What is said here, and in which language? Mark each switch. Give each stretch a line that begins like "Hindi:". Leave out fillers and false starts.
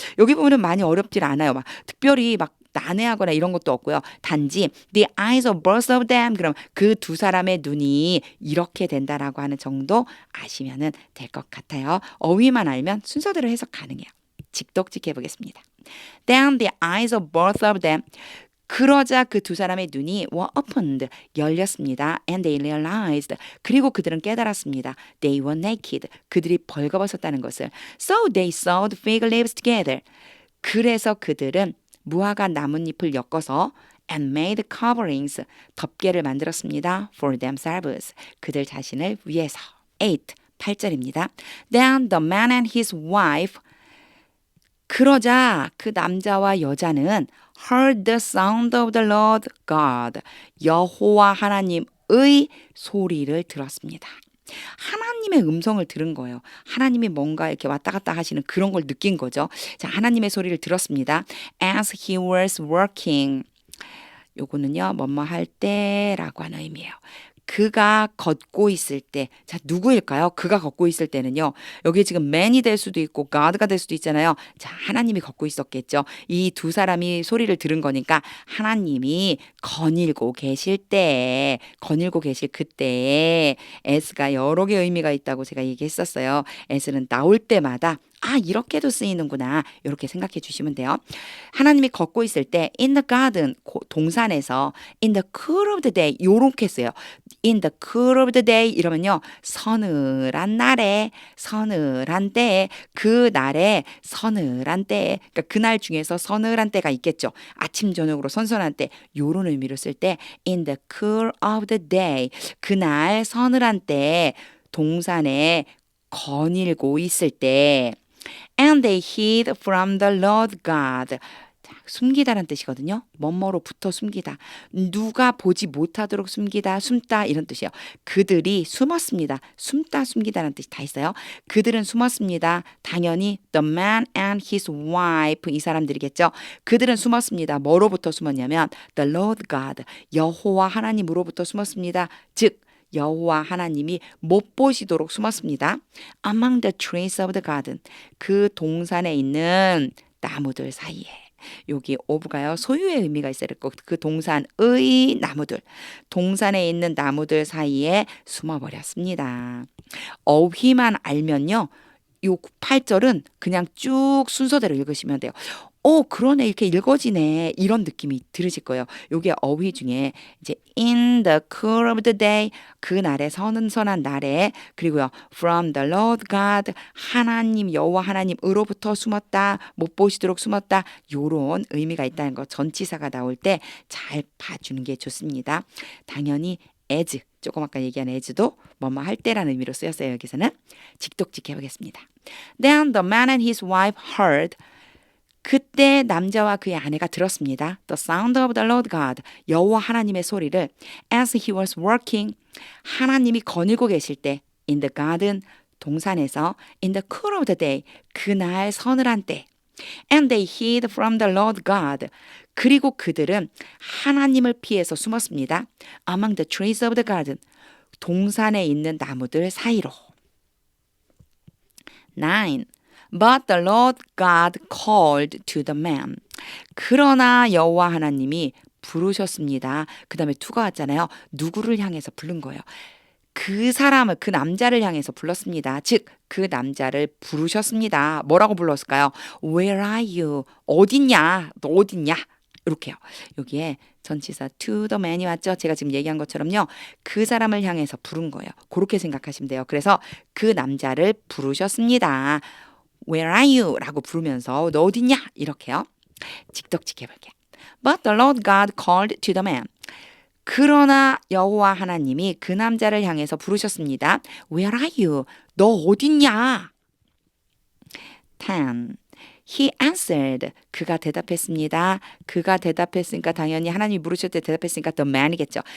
Korean: 여기 보면은 많이 어렵질 않아요. 막 특별히 막 난해하거나 이런 것도 없고요. 단지
English: the eyes of both of them
Korean: 그럼 그 두 사람의 눈이 이렇게 된다라고 하는 정도 아시면은 될 것 같아요. 어휘만 알면 순서대로 해석 가능해요. 직독직 해보겠습니다.
English: Then the eyes of both of them
Korean: 그러자 그 두 사람의 눈이
English: were opened
Korean: 열렸습니다.
English: And they realized
Korean: 그리고 그들은 깨달았습니다.
English: They were naked
Korean: 그들이 벌거벗었다는 것을.
English: So they sewed fig leaves together
Korean: 그래서 그들은 무화과 나뭇잎을 엮어서
English: and made coverings
Korean: 덮개를 만들었습니다.
English: for themselves
Korean: 그들 자신을 위해서. 8절입니다.
English: Then the man and his wife
Korean: 그러자 그 남자와 여자는
English: heard the sound of the Lord God
Korean: 여호와 하나님의 소리를 들었습니다. 하나님의 음성을 들은 거예요. 하나님이 뭔가 이렇게 왔다 갔다 하시는 그런 걸 느낀 거죠. 자, 하나님의 소리를 들었습니다.
English: As he was working.
Korean: 요거는요, 뭐뭐 할 때라고 하는 의미예요. 그가 걷고 있을 때, 자, 누구일까요? 그가 걷고 있을 때는요, 여기 지금 man이 될 수도 있고, God가 될 수도 있잖아요. 자, 하나님이 걷고 있었겠죠. 이 두 사람이 소리를 들은 거니까, 하나님이 거닐고 계실 때, 거닐고 계실 그때에, as가 여러 개 의미가 있다고 제가 얘기했었어요. as는 나올 때마다, 아, 이렇게도 쓰이는구나. 이렇게 생각해 주시면 돼요. 하나님이 걷고 있을 때
English: in the garden
Korean: 동산에서
English: in the cool of the day
Korean: 요렇게 써요.
English: in the cool of the day
Korean: 이러면요. 서늘한 날에 서늘한 때에 그 날에 서늘한 때에 그러니까 그날 중에서 서늘한 때가 있겠죠. 아침 저녁으로 선선한 때 요런 의미로 쓸 때
English: in the cool of the day
Korean: 그날 서늘한 때에 동산에 거닐고 있을 때
English: And they hid from the Lord God.
Korean: 자, 숨기다란 뜻이거든요. 뭐뭐로부터 숨기다. 누가 보지 못하도록 숨기다, 숨다 이런 뜻이에요. 그들이 숨었습니다. 숨다, 숨기다라는 뜻이 다 있어요. 그들은 숨었습니다. 당연히
English: the man and his wife
Korean: 이 사람들이겠죠. 그들은 숨었습니다. 뭐로부터 숨었냐면 the Lord God 여호와 하나님으로부터 숨었습니다. 즉 여호와 하나님이 못 보시도록 숨었습니다.
English: Among the trees of the garden.
Korean: 그 동산에 있는 나무들 사이에. 여기 of가요. 소유의 의미가 있어야 될 거고 그 동산의 나무들. 동산에 있는 나무들 사이에 숨어버렸습니다. 어휘만 알면요. 요 8절은 그냥 쭉 순서대로 읽으시면 돼요. 그러네. 이렇게 읽어지네. 이런 느낌이 들으실 거예요. 요게 어휘 중에 이제
English: in the cool of the day
Korean: 그날의 선한 날에 그리고요
English: from the Lord God
Korean: 하나님 여호와 하나님으로부터 숨었다. 못 보시도록 숨었다. 요런 의미가 있다는 거 전치사가 나올 때 잘 봐주는 게 좋습니다. 당연히 as 조금 아까 얘기한 as도 뭐뭐 할 때라는 의미로 쓰였어요. 여기서는 직독직 해보겠습니다.
English: Then the man and his wife heard
Korean: 그때 남자와 그의 아내가 들었습니다.
English: The sound of the Lord God
Korean: 여호와 하나님의 소리를
English: as he was working
Korean: 하나님이 거닐고 계실 때
English: in the garden
Korean: 동산에서
English: in the cool of the day
Korean: 그날 서늘한 때
English: And they hid from the Lord God.
Korean: 그리고 그들은 하나님을 피해서 숨었습니다.
English: Among the trees of the garden.
Korean: 동산에 있는 나무들 사이로. 9.
English: But the Lord God called to the man.
Korean: 그러나 여호와 하나님이 부르셨습니다. 그 다음에 to가 왔잖아요. 누구를 향해서 부른 거예요. 그 사람을, 그 남자를 향해서 불렀습니다. 즉, 그 남자를 부르셨습니다. 뭐라고 불렀을까요?
English: Where are you?
Korean: 어딨냐? 너 어딨냐? 이렇게요. 여기에 전치사
English: to the man
Korean: 이 왔죠? 제가 지금 얘기한 것처럼요. 그 사람을 향해서 부른 거예요. 그렇게 생각하시면 돼요. 그래서 그 남자를 부르셨습니다.
English: Where are you?
Korean: 라고 부르면서 너 어딨냐? 이렇게요. 직독직 해볼게요.
English: But the Lord God called to the man.
Korean: 그러나 여호와 하나님이 그 남자를 향해서 부르셨습니다.
English: Where are you?
Korean: 너 어딨냐? 10.
English: He answered.
Korean: 그가 대답했습니다. 그가 대답했으니까 당연히 하나님이 물으실 때 대답했으니까 the man이겠죠.